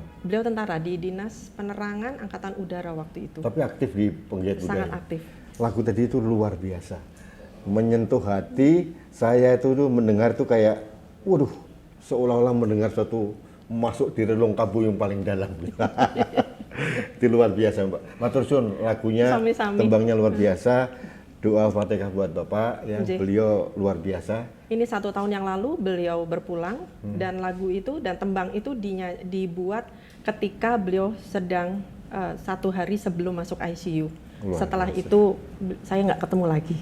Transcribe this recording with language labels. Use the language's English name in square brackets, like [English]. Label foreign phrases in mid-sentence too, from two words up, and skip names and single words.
[Indonesian] Beliau tentara di Dinas Penerangan Angkatan Udara waktu itu. Tapi aktif di pegiat budaya? Sangat aktif. Lagu tadi itu luar biasa, menyentuh hati. Saya itu mendengar itu kayak, waduh, seolah-olah mendengar suatu masuk di relung kabu yang paling dalam. Itu luar biasa Mbak. [Javanese] Matur suwun, lagunya, Sami-sami. [Indonesian] tembangnya luar biasa. Doa Fatihah buat Bapak, yang beliau luar biasa. Ini 1 tahun yang lalu beliau berpulang, dan lagu itu dan tembang itu dibuat ketika beliau sedang 1 hari sebelum masuk ICU. Setelah itu saya nggak ketemu lagi.